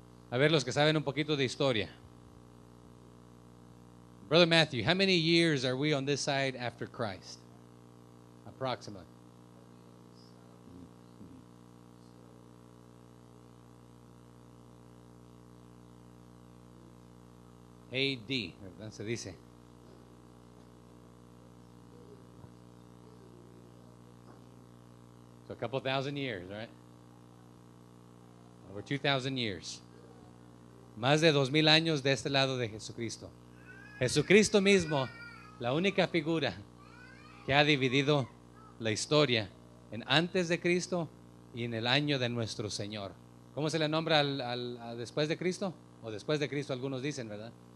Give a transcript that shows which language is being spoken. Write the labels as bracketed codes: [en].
[es] A ver, los que saben un poquito de historia. [en] Brother Matthew, how many years are we on this side after Christ? Approximately. [es] AD, ¿verdad? Se dice. [en] So a couple thousand years, right? Over 2,000 years. [es] Más de 2,000 años de este lado de Jesucristo. Jesucristo mismo, la única figura que ha dividido la historia en antes de Cristo y en el año de nuestro Señor. ¿Cómo se le nombra a después de Cristo? O después de Cristo algunos dicen, ¿verdad?